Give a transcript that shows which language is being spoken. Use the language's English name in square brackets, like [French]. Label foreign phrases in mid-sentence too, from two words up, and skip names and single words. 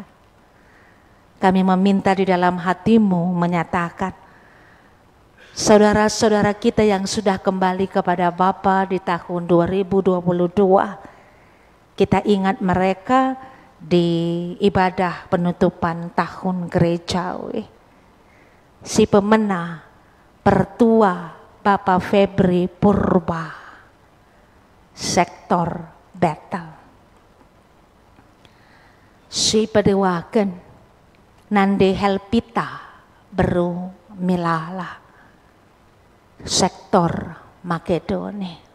[Indonesian] Kami meminta di dalam hatimu menyatakan, saudara-saudara kita yang sudah kembali kepada Bapa di tahun 2022, kita ingat mereka di ibadah penutupan tahun gerejawi. Si pemenang Pertua Bapak Febri Purba, sektor Battle. [Batak Karo] Si pedewaken [Indonesian] Nande Helpita Beru Milala, sektor Makedoni.